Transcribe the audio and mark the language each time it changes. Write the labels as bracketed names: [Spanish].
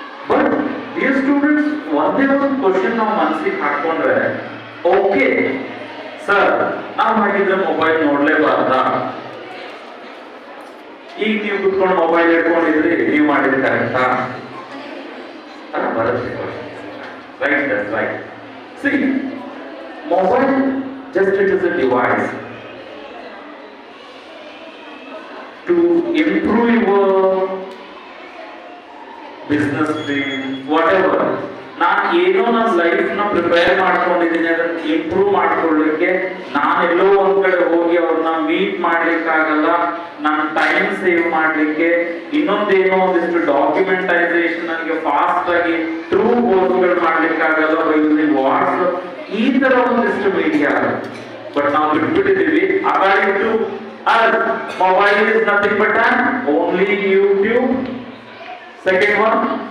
[English] but dear students, [Kannada] ಒಂದೇ ಒಂದು question ನಾವು ಮನಸ್ಸಿಗೆ ಹಾಕೊಂಡ್ರೆ, ಓಕೆ ಸರ್ ನಾವು ಹಾಗಿದ್ರೆ ಮೊಬೈಲ್ ನೋಡ್ಲೇಬಾರ್ದಾ? ಈಗ ನೀವು ಕುತ್ಕೊಂಡು ಮೊಬೈಲ್ ಇಟ್ಕೊಂಡಿದ್ರಿ, ನೀವು ಮಾಡಿದ್ರೆ ಕರೆಕ್ಟಾ? ಬರುತ್ತೆ. [English] Right, that's right. See, mobile just it is a device to improve your business field, whatever. [Kannada] ನಾನು ಏನೋ ನನ್ನ ಲೈಫ್ ನ ಪ್ರಿಪೇರ್ ಮಾಡ್ಕೊಂಡಿದ್ದೀನಿ ಅದನ್ನ ಇಂಪ್ರೂವ್ ಮಾಡ್ಕೊಳ್ಳಿಕ್ಕೆ. ನಾನೆಲ್ಲೋ ಒಂದ್ ಕಡೆ ಹೋಗಿ ಅವ್ರನ್ನ ಮೀಟ್ ಮಾಡ್ಲಿಕ್ಕಾಗಲ್ಲ, ನನ್ನ ಟೈಮ್ ಸೇವ್ ಮಾಡ್ಲಿಕ್ಕೆ, ಇನ್ನೊಂದೇನೋ ಒಂದಿಷ್ಟು ಡಾಕ್ಯುಮೆಂಟೈಸೇಷನ್ ನನಗೆ ಫಾಸ್ಟ್ ಆಗಿ ಥ್ರೂ ಕೋರ್ಸ್ಗಳು ಮಾಡ್ಲಿಕ್ಕಾಗಲ್ಲ [English] by using [Kannada] ವಾಟ್ಸ್ಆಪ್, ಈ ತರ ಒಂದಿಷ್ಟು ಮೀಡಿಯಾ. ಬಟ್ ನಾವು ಬಿಟ್ಬಿಟ್ಟಿದ್ದೀವಿ. [English] According to us, mobile is nothing but an only YouTube. Second one,